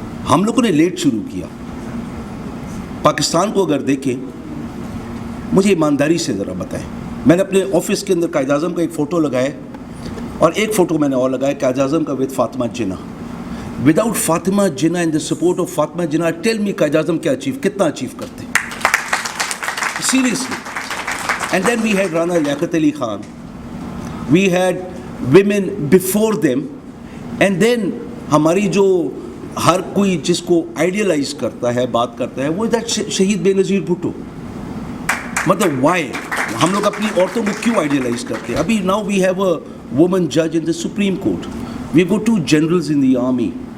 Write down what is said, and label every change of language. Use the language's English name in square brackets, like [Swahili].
[Urdu] ہم لوگوں نے لیٹ شروع کیا۔ پاکستان کو اگر دیکھیں، مجھے ایمانداری سے ذرا بتائیں، میں نے اپنے آفس کے اندر قائد اعظم کا ایک فوٹو لگایا اور ایک فوٹو میں نے اور لگایا قائد اعظم کا with Fatima Jinnah. [English] without Fatima Jinnah in the support of Fatima Jinnah, tell me [Urdu] Quaid Azam کیا کتنا اچیو کرتے ہیں seriously. [English] And then we had Rana Liaquat Ali Khan. We had women before them. And then [Urdu] ہماری جو ہر کوئی جس کو آئیڈیلائز کرتا ہے بات کرتا ہے وہ شہید بے نظیر بھٹو. مطلب وائی ہم لوگ اپنی عورتوں کو کیوں آئیڈیلائز کرتے ہیں؟ ابھی [English] Now we have a woman جج ان دا supreme court. We go to generals in the army.